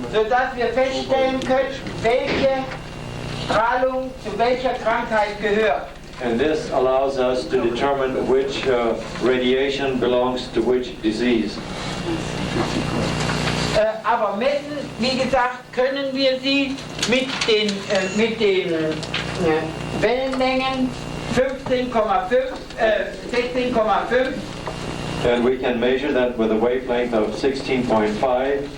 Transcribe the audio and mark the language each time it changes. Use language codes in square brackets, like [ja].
[de] Sodass wir feststellen können, welche Strahlung zu welcher Krankheit gehört. [en] and this allows us to determine which radiation belongs to which disease. [de] Aber messen, wie gesagt, können wir sie mit den Wellenlängen 16,5 [en] And we can measure that with a wavelength of 16.5